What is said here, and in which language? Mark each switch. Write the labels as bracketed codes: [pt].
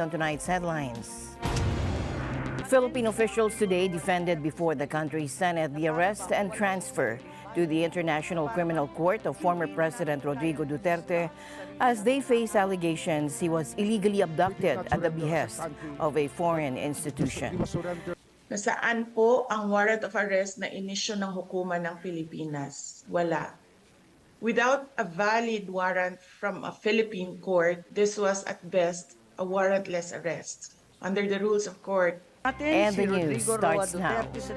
[en] On tonight's headlines. Philippine officials today defended before the country's Senate the arrest and transfer to the International Criminal Court of former President Rodrigo Duterte as they face allegations he was illegally abducted at the behest of a foreign institution. [tl] Nasaan po ang warrant of arrest na inisyo ng hukuman ng Pilipinas? Wala. [en] Without a valid warrant from a Philippine court, this was at best a warrantless arrest. Under the rules of court. And the news starts now.